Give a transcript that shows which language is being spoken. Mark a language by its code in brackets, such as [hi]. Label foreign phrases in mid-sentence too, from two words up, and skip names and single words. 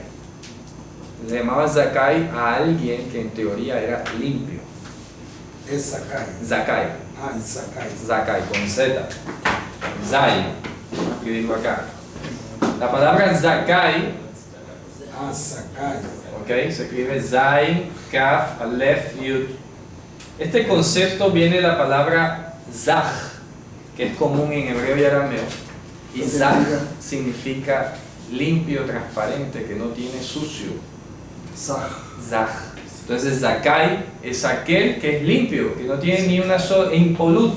[es] Le llamaba zakai a alguien que en teoría era limpio. Es Sakai. Zakai, Ah, es Sakai. zakai con Z, zai, que digo acá. La palabra zakai, Ah, Sakai. ok, se escribe zai, kaf, alef, yud. Este concepto viene de la palabra zaj, que es común en hebreo y arameo, Y Zah significa limpio, transparente, que no tiene sucio. Zah. Zah. Entonces Zakai es aquel que es limpio, que no tiene ni una sola, impoluto.